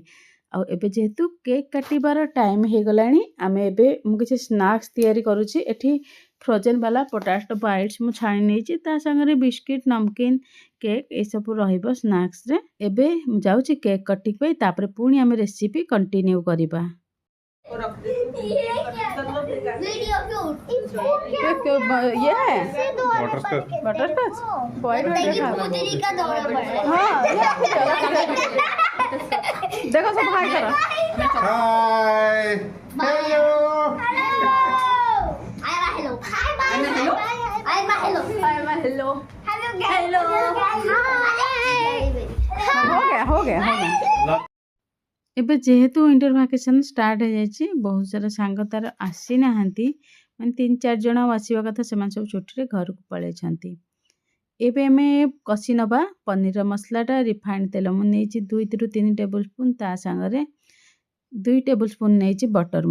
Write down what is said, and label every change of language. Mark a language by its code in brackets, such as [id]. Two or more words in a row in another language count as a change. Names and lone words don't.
[or] ଆଉ ଏବେ ଯେହେତୁ କେକ୍ କାଟିବାର ଟାଇମ୍ ହେଇଗଲାଣି, ମୁଁ କିଛି ସ୍ନାକ୍ସ ତିଆରି କରୁଛି। ଏଠି ଫ୍ରୋଜେନ୍ ବାଲା [en] potato bites [or] ମୁଁ ଛାଣି ନେଇଛି, ତା ସାଙ୍ଗରେ ବିସ୍କିଟ୍, ନମକିନ୍, କେକ୍ ଏସବୁ ରହିବ ସ୍ନାକ୍ସରେ। ଏବେ ମୁଁ ଯାଉଛି [en] cake cutting [or] ପାଇଁ, ତାପରେ ପୁଣି ଆମେ [en] recipe continue [or] କରିବା। [hi] ये है [en] butterscotch white [hi] देखो सब हाय करो। हाय हेलो हो गया। [or] ଏବେ ଯେହେତୁ [en] winter vacation start [or] ହେଇଯାଇଛି, ବହୁତ ସାରା ସାଙ୍ଗ ତାର ଆସିନାହାନ୍ତି, ମାନେ 3-4 ଜଣ ଆଉ ଆସିବା କଥା, ସେମାନେ ସବୁ ଛୁଟିରେ ଘରକୁ ପଳେଇଛନ୍ତି। ଏବେ ଆମେ କଷି ନେବା ପନିରର ମସଲାଟା। ରିଫାଇଣ୍ଡ ତେଲ ମୁଁ ନେଇଛି 2 ରୁ 3 [en] table spoon, [or] ତା ସାଙ୍ଗରେ 2 [en] table spoon [or] ନେଇଛି ବଟର।